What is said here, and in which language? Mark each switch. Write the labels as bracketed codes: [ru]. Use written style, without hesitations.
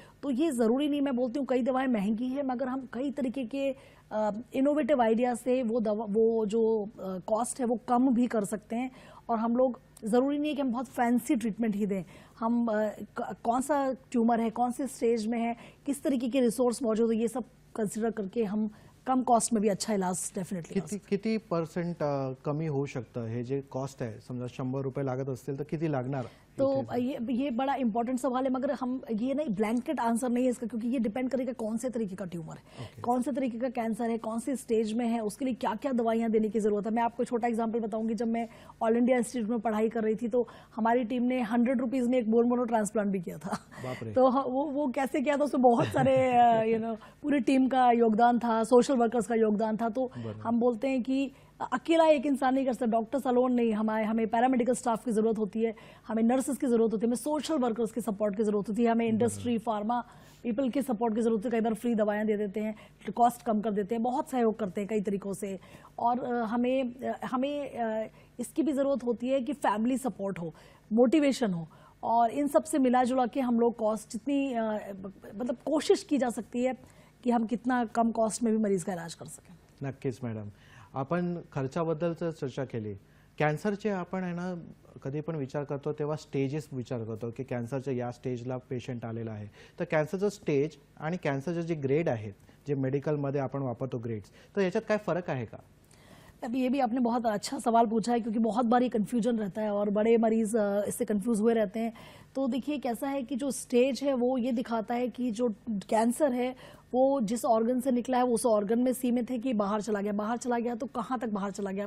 [hi] तो ये ज़रूरी नहीं, मैं बोलती हूँ कई दवाएं महंगी हैं मगर हम कई तरीके के इनोवेटिव आइडिया से वो जो कॉस्ट है वो कम भी कर सकते हैं. और हम लोग, ज़रूरी नहीं है कि हम बहुत फैंसी ट्रीटमेंट ही दें. हम कौन सा ट्यूमर है, कौन से स्टेज में है, किस तरीके के रिसोर्स मौजूद है, ये सब कंसिडर करके हम कम कॉस्ट में भी अच्छा इलाज डेफिनेटली. [mr] किती % कमी होऊ शकतं? हे जे कॉस्ट आहे, समजा 100 रुपये लागत असतील तर किती लागणार? [hi] तो ये बड़ा इंपॉर्टेंट सवाल है, मगर हम ये नहीं, ब्लैंकेट आंसर नहीं है इसका, क्योंकि ये डिपेंड करेगा कौन से तरीके का ट्यूमर है, कौन से तरीके का कैंसर है, कौन से स्टेज में है, उसके लिए क्या क्या दवाइयाँ देने की जरूरत है. मैं आपको छोटा एग्जांपल बताऊंगी. जब मैं ऑल इंडिया इंस्टीट्यूट में पढ़ाई कर रही थी तो हमारी टीम ने 100 रुपीज़ में एक बोन मेरो ट्रांसप्लांट भी किया था. तो वो कैसे किया था, उसमें बहुत सारे पूरी टीम का योगदान था, सोशल वर्कर्स का योगदान था. तो हम बोलते हैं कि अकेला एक इंसान नहीं कर सकता, डॉक्टर्स अलोन नहीं, हमें पैरामेडिकल स्टाफ की ज़रूरत होती है, हमें नर्सेस की ज़रूरत होती है, हमें सोशल वर्कर्स की सपोर्ट की ज़रूरत होती है, हमें इंडस्ट्री, फार्मा पीपल की सपोर्ट की ज़रूरत है. कई बार फ्री दवाएं दे देते हैं, कॉस्ट कम कर देते हैं, बहुत सहयोग करते हैं कई तरीक़ों से. और हमें इसकी भी ज़रूरत होती है कि फैमिली सपोर्ट हो, मोटिवेशन हो, और इन सब से मिला जुला के हम लोग कॉस्ट जितनी मतलब कोशिश की जा सकती है कि हम कितना कम कॉस्ट में भी मरीज़ का इलाज कर सकें. [mr] नक्कीच मॅडम, आपण खर्चाबद्दलच चर्चा केली. कॅन्सरचे आपण आहे ना कधी पण विचार करतो तेव्हा स्टेजेस विचार करतो की कॅन्सरच्या या स्टेजला पेशंट आलेला आहे. तर कॅन्सरचं स्टेज आणि कॅन्सरचे जे ग्रेड आहेत, जे मेडिकलमध्ये आपण वापरतो ग्रेड्स, तर याच्यात काय फरक आहे का? [hi] अभी ये भी आपने बहुत अच्छा सवाल पूछा है, क्योंकि बहुत बार ये कन्फ्यूजन रहता है और बड़े मरीज़ इससे कंफ्यूज हुए रहते हैं. तो देखिए, कैसा है कि जो स्टेज है वो ये दिखाता है कि जो कैंसर है वो जिस ऑर्गन से निकला है वो उस ऑर्गन में सीमित है कि बाहर चला गया तो कहाँ तक बाहर चला गया.